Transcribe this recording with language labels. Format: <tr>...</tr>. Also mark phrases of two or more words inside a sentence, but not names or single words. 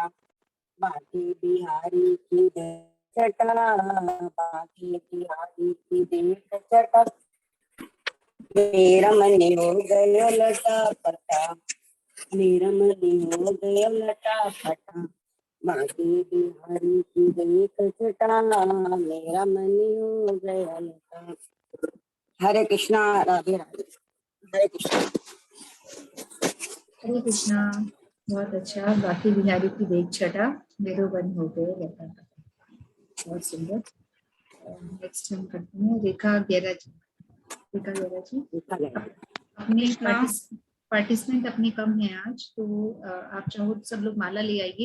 <hi>बाके बिहारी की देख छटा, बाके बिहारी की देख छटा, मेरा मन हो गयो लटा पटा, मेरा मन हो गयो लटा पटा। बाके बिहारी की देख छटा, मेरा मन हो गया लटा। हरे कृष्णा, राधे राधे, हरे कृष्णा। हरे कृष्णा। बहुत अच्छा। बाकी बिहारी की देख छटा, मेरो बन हो गए लटा पटा। बहुत सुंदर। नेक्स्ट हम करते हैं रेखा गेरा जी। रेखा गेरा जी, अपने पार्टिसिपेंट अपने कम है आज, तो आप चाहो तो सब लोग माला ले आइए।</hi>